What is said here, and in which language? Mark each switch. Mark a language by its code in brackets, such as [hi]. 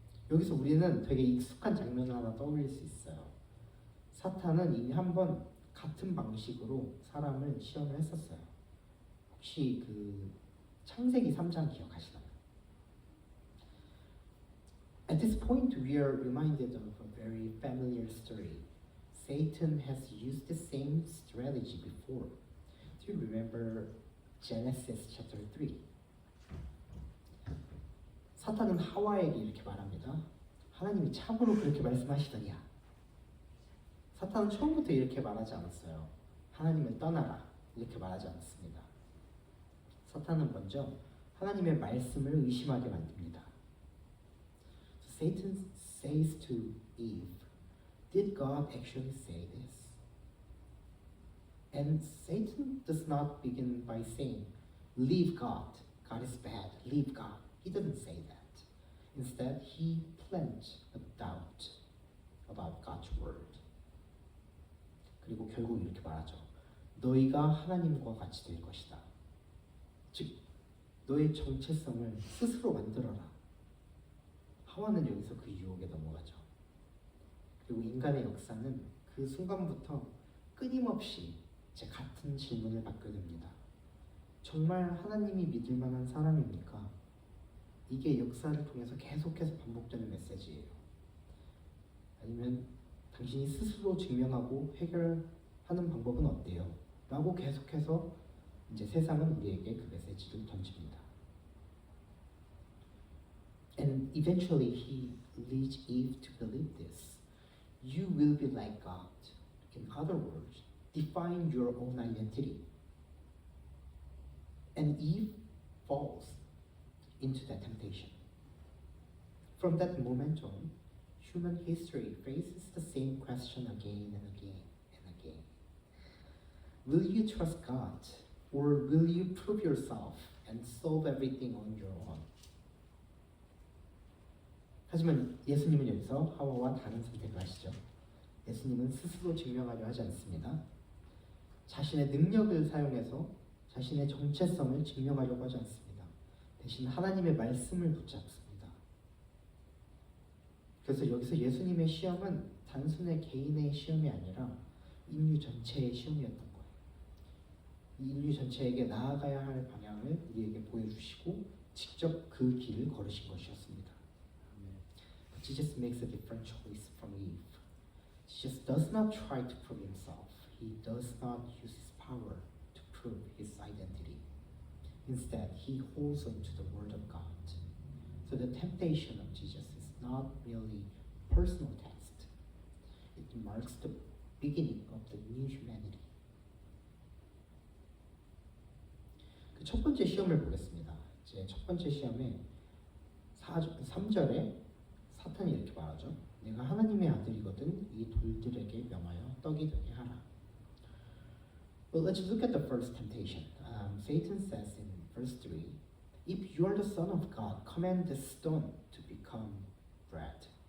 [ko] 여기서 우리는 되게 익숙한 장면을 하나 떠올릴 수 있어요. 사탄은 이미 한번 같은 방식으로 사람을 시험을 했었어요. 혹시 그 창세기 3장 기억하시나요? [en] At this point, we are reminded of a very familiar story. Satan has used the same strategy before. Do you remember Genesis chapter 3? [ko] 사탄은 하와에게 이렇게 말합니다. 하나님이 참으로 그렇게 말씀하시더냐? 사탄은 처음부터 이렇게 말하지 않았어요. 하나님을 떠나라. 이렇게 말하지 않았습니다. 사탄은 먼저 하나님의 말씀을 의심하게 만듭니다. [en] So Satan says to Eve, Did God actually say this? And Satan does not begin by saying, Leave God. God is bad. Leave God. He doesn't say that. Instead, he plants a doubt about God's word. [ko] 그리고 결국 이렇게 말하죠. 너희가 하나님과 같이 될 것이다. 즉, 너의 정체성을 스스로 만들어라. 하와는 여기서 그 유혹에 넘어가죠. 그리고 인간의 역사는 그 순간부터 끊임없이 이제 같은 질문을 받게 됩니다. 정말 하나님이 믿을 만한 사람입니까? 이게 역사를 통해서 계속해서 반복되는 메시지예요. 아니면 당신이 스스로 증명하고 해결하는 방법은 어때요? 라고 계속해서 이제 세상은 우리에게 그 메시지를 던집니다. [en] And eventually he leads Eve to believe this. You will be like God. In other words, define your own identity. And Eve falls into that temptation. From that moment on, human history faces the same question again and again and again. Will you trust God, or will you prove yourself and solve everything on your own? [ko] 하지만 예수님은 여기서 하와와 다른 선택을 하시죠. 예수님은 스스로 증명하려 하지 않습니다. 자신의 능력을 사용해서 자신의 정체성을 증명하려고 하지 않습니다. 대신 하나님의 말씀을 붙잡습니다. 그래서 여기서 예수님의 시험은 단순히 개인의 시험이 아니라 인류 전체의 시험이었던 거예요. 이 인류 전체에게 나아가야 할 방향을 우리에게 보여주시고 직접 그 길을 걸으신 것이었습니다. [en] But Jesus makes a different choice from Eve. Jesus does not try to prove himself. He does not use his power to prove his identity. Instead, he holds on to the word of God. So the temptation of Jesus is not merely a personal test. It marks the beginning of the new humanity. [ko] 그 첫 번째 시험을 보겠습니다. 이제 첫 번째 시험에 3절에 사탄이 이렇게 말하죠. 내가 하나님의 아들이거든 이 돌들에게 명하여 떡이 되게 하라. [en] Well, let's look at the first temptation. Satan says in verse 3, if you are the son of God, command the stone to become bread.